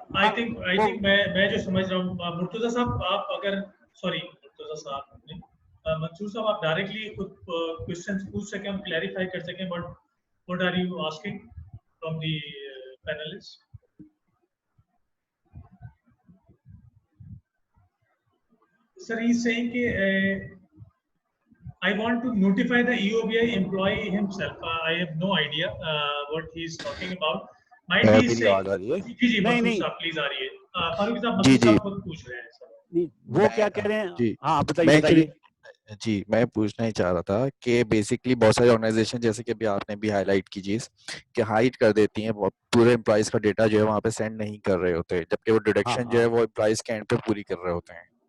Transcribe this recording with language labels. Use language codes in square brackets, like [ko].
[en] I think [ur] میں جو سمجھ رہا ہوں مرتضیٰ صاحب, آپ اگر سوری مرتضیٰ صاحب منصور صاحب آپ ڈائریکٹلی خود کوشچنس پوچھ سکیں, ہم کلیریفائی کر سکیں, [en] But what are you asking from the panelists? Sir, he is saying that I want to notify the EOBI employee himself. I have no idea what he is talking about. Might be saying [ur] جی منصور صاحب please آ رہی ہے. فاروق صاحب منصور صاحب خود پوچھ رہے ہیں. وہ کیا کہہ رہے ہیں؟ ہاں بتائیے. جی میں پوچھنا ہی چاہ رہا تھا کہ بیسکلی بہت ساری آرگنائزیشن جیسے کہ آپ نے بھی ہائی لائٹ کی چیز کہ ہائڈ کر دیتی ہیں, پورے امپلائیز کا ڈیٹا جو ہے وہاں پہ سینڈ نہیں کر رہے ہوتے, جبکہ وہ ڈیڈکشن جو ہے وہ امپلائیز کے اینڈ پہ پوری کر رہے ہوتے ہیں.